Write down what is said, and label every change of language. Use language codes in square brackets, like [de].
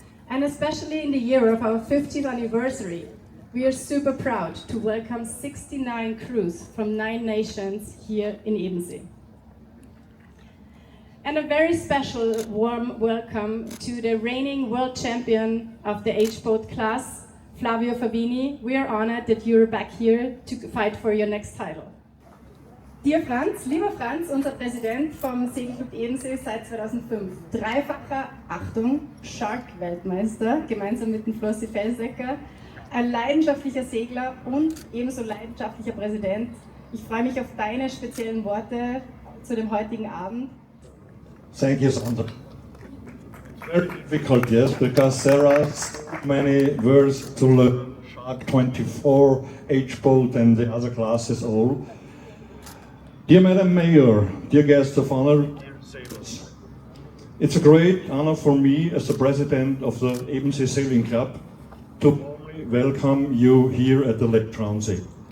[en] And especially in the year of our 50th anniversary, we are super proud to welcome 69 crews from 9 nations here in Ebensee. And a very special warm welcome to the reigning world champion of the H-Boat class, Flavio Favini. We are honored that you're back here to fight for your next title. Dear Franz, [de] lieber Franz, unser Präsident vom Segelclub Ebensee seit 2005, dreifacher, Achtung, Shark-Weltmeister, gemeinsam mit dem Flossi Felsecker, ein leidenschaftlicher Segler und ebenso leidenschaftlicher Präsident. Ich freue mich auf deine speziellen Worte zu dem heutigen Abend. [en] Thank you, Sandra. It's very difficult, yes, because there are so many words to learn. Shark 24, H-Boat and the other classes all. Dear Madam Mayor, dear guests of honor, dear sailors, it's a great honor for me as the president of the Ebensee Sailing Club to warmly welcome you here at the Lake Traunsee.